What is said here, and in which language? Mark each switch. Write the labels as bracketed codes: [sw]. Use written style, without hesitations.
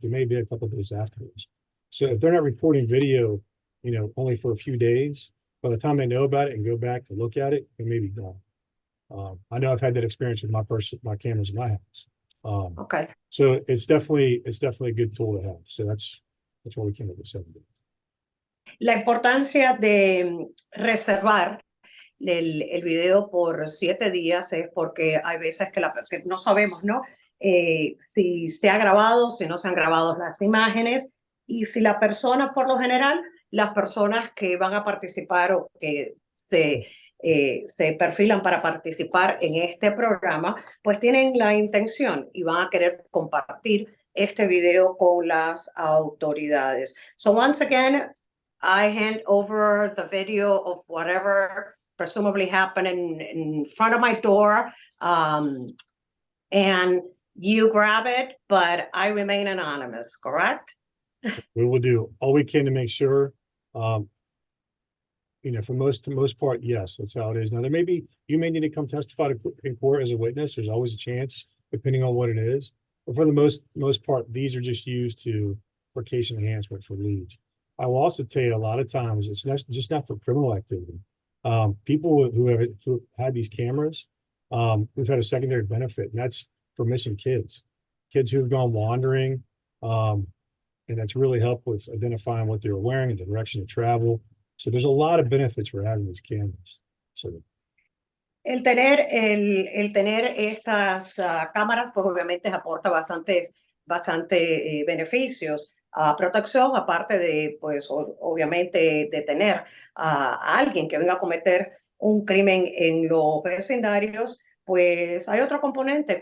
[en] It may be a couple of days afterwards. So if they're not reporting video, only for a few days, by the time they know about it and go back to look at it, it may be gone. I know I've had that experience with my cameras in my house. Okay. So it's definitely a good tool to have. So that's why we came up with 7 days. [es] La importancia de reservar el video por 7 días es porque hay veces que no sabemos, ¿no? Si se ha grabado, si no se han grabado las imágenes, y si la persona, por lo general, las personas que van a participar o que se perfilan para participar en este programa, pues tienen la intención y van a querer compartir este video con las autoridades. [en] So once again, I hand over the video of whatever presumably happened in front of my door, and you grab it, but I remain anonymous, correct? We will do all we can to make sure. For most part, yes, that's how it is. Now, you may need to come testify in court as a witness. There's always a chance, depending on what it is. But for the most part, these are just used for case enhancement for leads. I will also tell you a lot of times it's not for criminal activity. People who have had these cameras, we've had a secondary benefit, and that's for missing kids who have gone wandering, and that's really helped with identifying what they were wearing and the direction of travel. So there's a lot of benefits for having these cameras. So [es] el tener estas cámaras, pues obviamente aporta bastante beneficios. Protección, aparte de, pues obviamente, de tener a alguien que venga a cometer un crimen en los vecindarios, pues hay otro componente.